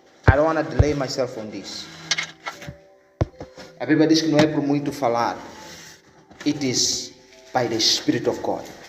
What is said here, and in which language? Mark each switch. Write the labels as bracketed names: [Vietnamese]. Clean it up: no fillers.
[English] I don't want to delay myself on this. [Portuguese] A Bíblia diz que não é por muito falar. [English] It is by the Spirit of God.